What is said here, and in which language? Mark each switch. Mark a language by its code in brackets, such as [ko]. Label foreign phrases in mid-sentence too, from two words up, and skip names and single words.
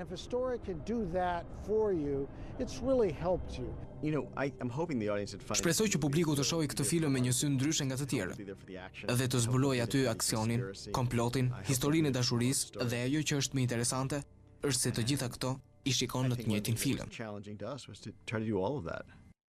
[sq] Shpresoj që publiku të shohë këtë film me një sy ndryshe nga të tjerët, dhe të zbulojë aty aksionin, komplotin, historinë e dashurisë dhe ajo që është më interesante është se të gjitha këto I shikon në të njëjtin film. [en] Challenging to us was to try to do all of that.